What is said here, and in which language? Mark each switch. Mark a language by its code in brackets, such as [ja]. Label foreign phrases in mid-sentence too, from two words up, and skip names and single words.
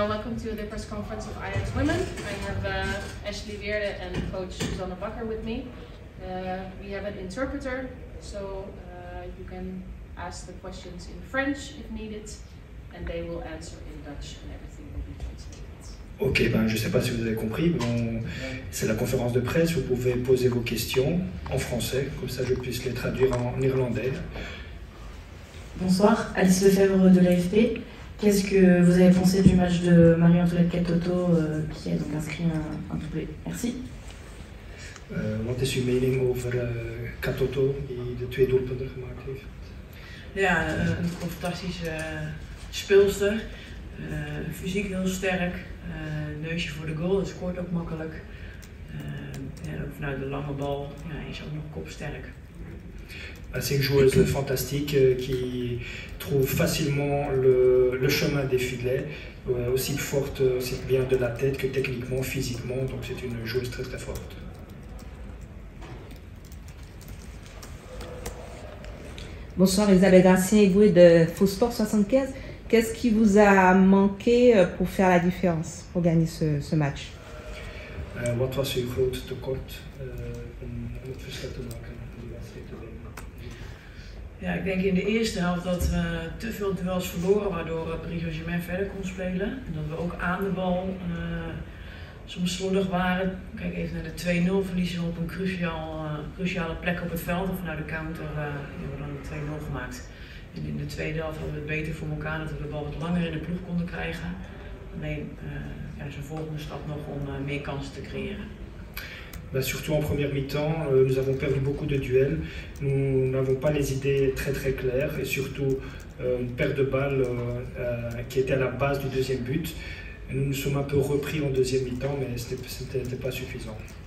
[en] welcome to the press conference of Ajax Women. I have Ashley Weerde and coach Susanne Bakker with me. We have an interpreter, so you can ask the questions in French if needed, and they will answer in Dutch, and everything will be translated. [fr] Ok, je ne sais pas si vous avez compris, c'est la conférence de presse, vous pouvez poser vos questions en français, comme ça je puisse les traduire en néerlandais. Bonsoir, Alice Lefebvre de l'AFP. Qu'est-ce que vous avez pensé du match de Marie-Antoinette Katoto qui a donc inscrit un doublé? Merci. [nl] Wat is uw mening over Katoto die de 2 doelpunten gemaakt heeft? Ja, een fantastische speelster. Fysiek heel sterk. Neusje voor de goal, dat scoort ook makkelijk. En ook vanuit de lange bal is ook nog kopsterk. [fr] C'est une joueuse fantastique qui trouve facilement le chemin des filets, aussi forte, aussi bien de la tête que techniquement, physiquement, donc c'est une joueuse très très forte. Bonsoir, Isabelle Garcia-Égoué de Faux Sport 75. Qu'est-ce qui vous a manqué pour faire la différence, pour gagner ce match? [nl] Wat was uw groot tekort om het verschil te maken om die wedstrijd te winnen? Ja, ik denk in de eerste helft dat we te veel duels verloren, waardoor Paris Saint-Germain verder kon spelen. En dat we ook aan de bal soms slordig waren. Kijk even naar de 2-0, verliezen we op een cruciale plek op het veld. En vanuit de counter hebben we dan de 2-0 gemaakt. En in de tweede helft hadden we het beter voor elkaar, dat we de bal wat langer in de ploeg konden krijgen. Alleen is een volgende stap nog om meer kansen te creëren. [fr] Surtout en première mi-temps, nous avons perdu beaucoup de duels, nous n'avons pas les idées très très claires et surtout une perte de balle qui était à la base du deuxième but. Nous nous sommes un peu repris en deuxième mi-temps, mais ce n'était pas suffisant.